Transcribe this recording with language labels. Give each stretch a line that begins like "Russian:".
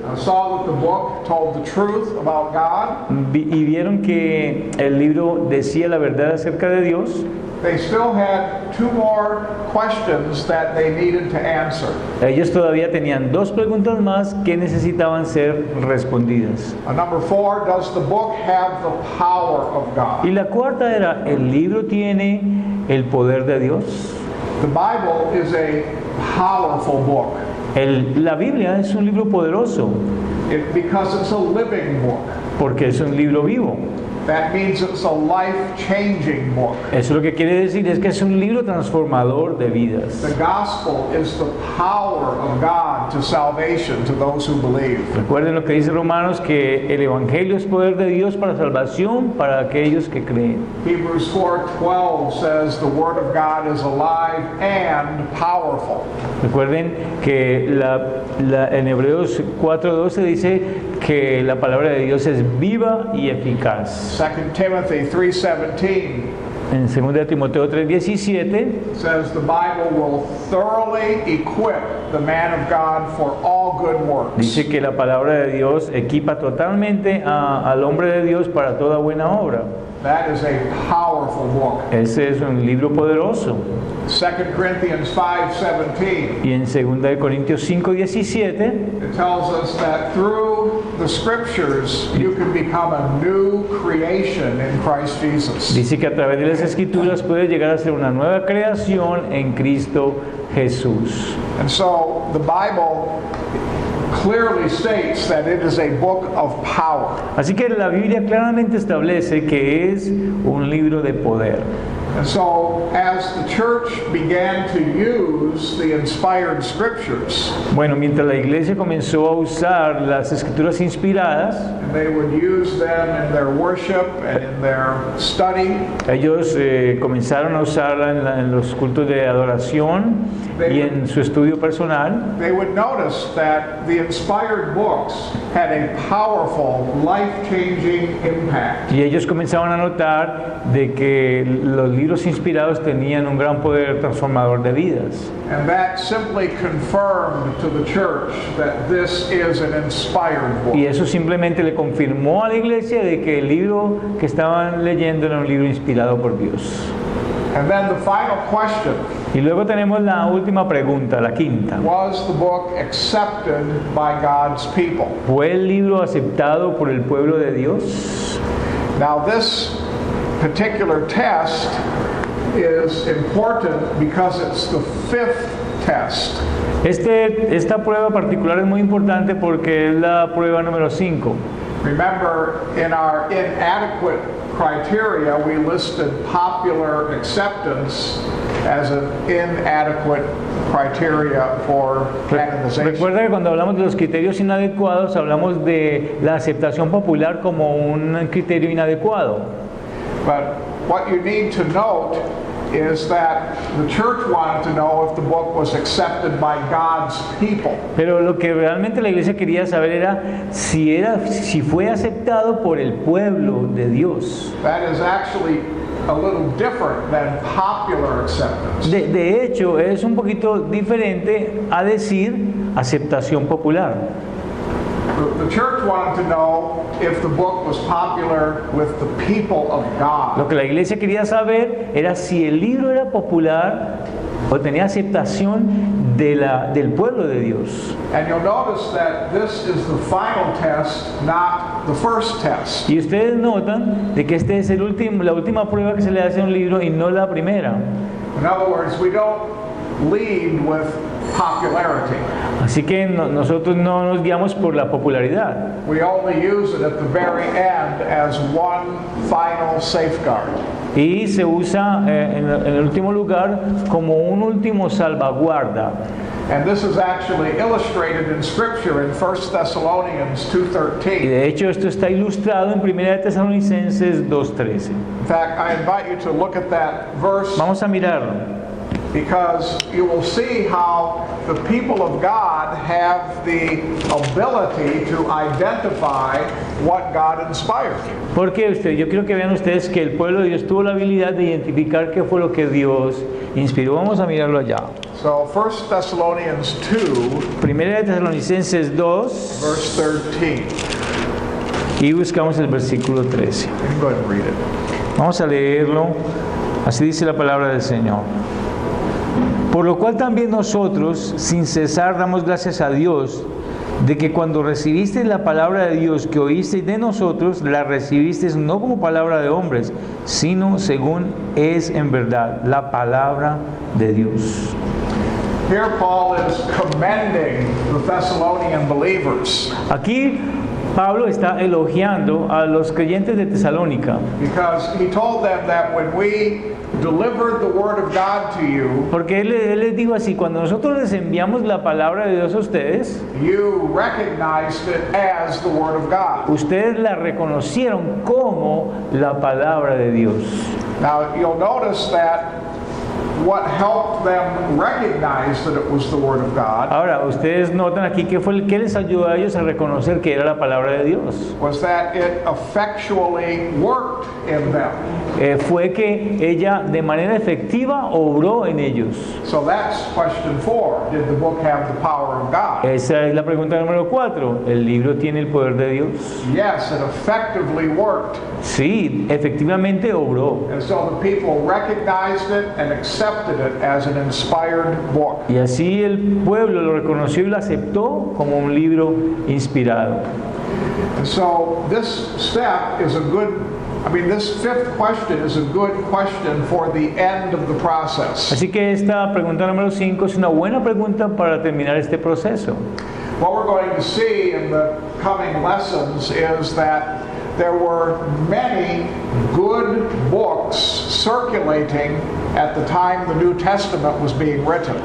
English: saw that the book told the truth about God,
Spanish: y vieron que el libro decía la verdad acerca de Dios,
English: they still had two more questions that they needed to answer.
Spanish: ellos todavía tenían 2 preguntas más que necesitaban ser respondidas.
English: Number 4, does the book have the power of
Spanish: Y
English: God?
Spanish: la cuarta era, ¿el libro tiene el poder de Dios?
English: The Bible is a powerful book
Spanish: La Biblia es un libro poderoso
English: because it's a living book.
Spanish: porque es un libro vivo.
English: That means it's a life-changing book.
Spanish: Eso lo que quiere decir es que es un libro transformador de vidas.
English: The gospel is the power of God to salvation to those who believe.
Spanish: Recuerden lo que dice Romanos, que el Evangelio es poder de Dios para salvación para aquellos que creen.
English: Hebrews 4:12 says the word of God is alive and powerful.
Spanish: Recuerden que en Hebreos 4:12 dice que la palabra de Dios es viva y eficaz.
English: 2 Timothy 3:17
Spanish: En 2 Timoteo 3:17
English: says the Bible will thoroughly equip the man of God for all good works.
Spanish: dice que la palabra de Dios equipa totalmente al hombre de Dios para toda buena obra.
English: That is a powerful book.
Spanish: Ese es un libro poderoso.
English: 2 Corinthians 5:17
Spanish: Y en 2 Corintios 5:17
English: it tells us that through the scriptures you can become a new creation in Christ Jesus.
Spanish: dice que a través de las escrituras puedes llegar a ser una nueva creación en Cristo Jesús.
English: And so the Bible clearly states that it is a book of power.
Spanish: Así que la Biblia claramente establece que es un libro de poder.
English: And so as the church began to use the inspired scriptures,
Spanish: Bueno, mientras la iglesia comenzó a usar las escrituras inspiradas,
English: and they would use them in their worship and in their study,
Spanish: ellos comenzaron a usarla en los cultos de adoración y en su estudio personal.
English: they would notice that the inspired books had a powerful, life-changing impact.
Spanish: Y ellos comenzaban a notar de que los libros libros inspirados tenían un gran poder transformador de vidas.
English: And that simply confirmed to the church that this is an inspired book.
Spanish: Y eso simplemente le confirmó a la iglesia de que el libro que estaban leyendo era un libro inspirado por Dios.
English: And then the final question,
Spanish: Y luego tenemos la última pregunta, la quinta.
English: was the book accepted by God's people?
Spanish: ¿Fue el libro aceptado por el pueblo de Dios?
English: Now this particular test is important because it's the fifth test.
Spanish: Esta prueba particular es muy importante porque es la prueba número 5.
English: Remember, in our inadequate criteria, we listed popular acceptance as an inadequate criteria for canonization.
Spanish: Recuerda que cuando hablamos de los criterios inadecuados, hablamos de la aceptación popular como un criterio inadecuado.
English: But what you need to note is that the church wanted to know if the book was accepted by God's people.
Spanish: Pero lo que realmente la iglesia quería saber era si fue aceptado por el pueblo de Dios.
English: That is actually a little different than popular acceptance.
Spanish: De hecho, es un poquito diferente a decir aceptación popular.
English: The church wanted to know if the book was popular with the people of
Spanish: Lo
English: God.
Spanish: que la iglesia quería saber era si el libro era popular o tenía aceptación del pueblo de Dios.
English: And you'll notice that this is the final test, not the first test.
Spanish: Y ustedes notan de que este es la última prueba que se le hace a un libro y no la primera.
English: In other words, we don't lead with popularity.
Spanish: Así que nosotros no nos guiamos por la popularidad.
English: We only use it at the very end as one final safeguard.
Spanish: Y se usa en el último lugar como un último salvaguarda.
English: And this is actually illustrated in Scripture in 1 Thessalonians
Spanish: Y
English: 2:13.
Spanish: de hecho esto está ilustrado en 1 Tesalonicenses 2:13.
English: In fact, I invite you to look at that verse
Spanish: Vamos a mirarlo,
English: because you will see how the people of God have the ability to identify what God inspired.
Spanish: porque yo quiero que vean ustedes que el pueblo de Dios tuvo la habilidad de identificar qué fue lo que Dios inspiró. Vamos a mirarlo allá.
English: So 1 Thessalonians 2,
Spanish: 1 Tesalonicenses 2
English: verse 13.
Spanish: y buscamos el versículo 13.
English: You can go ahead and read it.
Spanish: Vamos a leerlo. Así dice la palabra del Señor. Por lo cual también nosotros, sin cesar, damos gracias a Dios de que cuando recibisteis la palabra de Dios que oísteis de nosotros, la recibisteis no como palabra de hombres, sino según es en verdad la palabra de Dios.
English: Here Paul is commending the Thessalonian believers
Spanish: Aquí Pablo está elogiando a los creyentes de Tesalónica,
English: because he told them that when we delivered the word of God to you,
Spanish: porque él les dijo así: cuando nosotros les enviamos la palabra de Dios a ustedes,
English: you recognized it as the word of God.
Spanish: ustedes la reconocieron como la palabra de Dios.
English: Now you'll notice that what helped them recognize that it was the word of God
Spanish: Ahora, ustedes notan aquí que fue el que les ayudó a ellos a reconocer que era la palabra de Dios.
English: was that it effectually worked in them.
Spanish: Fue que ella de manera efectiva obró en ellos.
English: So that's question 4. Did the book have the power of God?
Spanish: Esa es la pregunta número 4. ¿El libro tiene el poder de Dios?
English: Yes, it effectively worked.
Spanish: Sí, efectivamente obró.
English: And so the people recognized it and accepted it as an inspired book.
Spanish: Y así el pueblo lo reconoció y lo aceptó como un libro inspirado.
English: And so this step is this fifth question is a good question for the end of the process.
Spanish: Así que esta pregunta número 5 es una buena pregunta para terminar este proceso.
English: What we're going to see in the coming lessons is that there were many good books circulating at the time the New Testament was being written.